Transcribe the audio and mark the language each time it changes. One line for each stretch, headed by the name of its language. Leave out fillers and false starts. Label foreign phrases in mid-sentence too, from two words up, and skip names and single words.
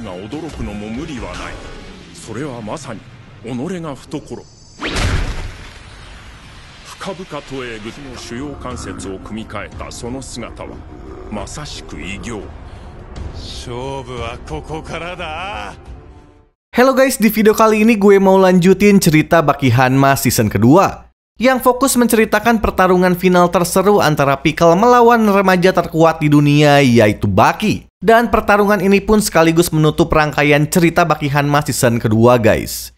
Japanese: 驚くのも無理はない。それはまさに己が懐。深々とえぐの主要関節を組み替えたその姿はまさしく偉業。勝負はここからだ。
English: Hello guys,
Indonesian: di video kali ini gue mau lanjutin cerita Baki Hanma season kedua yang fokus menceritakan pertarungan final terseru antara Pickle melawan remaja terkuat di dunia yaitu Baki. Dan pertarungan ini pun sekaligus menutup rangkaian cerita Baki Hanma season kedua guys.